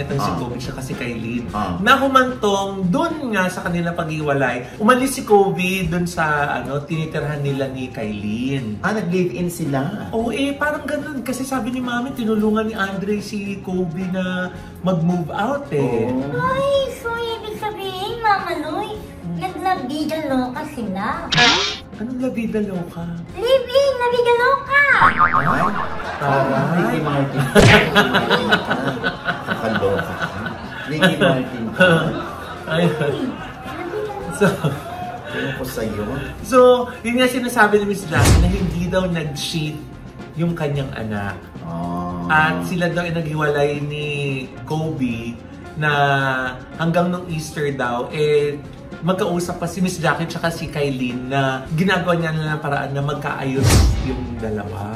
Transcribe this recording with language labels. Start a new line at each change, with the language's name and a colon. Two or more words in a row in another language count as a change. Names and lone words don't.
Filipino: Itong si Kobe siya kasi Kailin. Na humantong dun nga sa kanilang pag-iwalay. Umalis si Kobe dun sa tinitirhan nila ni Kailin. Nag-live-in sila? Oo, parang ganun. Kasi sabi ni Mami, tinulungan ni Andre si Kobe na mag-move out Ay, so ibig sabihin, Mama Noy, nagla-
Spanish: vida loca
Filipino: sila. Anong
Spanish: la vida loca? Living, la vida loca!
Filipino: Ricky Martin. Kakaloka. Ricky Martin. So, yun nga sinasabi ni Miss Jackie na hindi daw nag-cheat yung kanyang anak. At sila daw ay naghiwalay ni Kobe na hanggang nung Easter daw, magkausap pa si Miss Jackie tsaka si Kailin na ginagawa niya na ng paraan na magkaayos yung dalawa.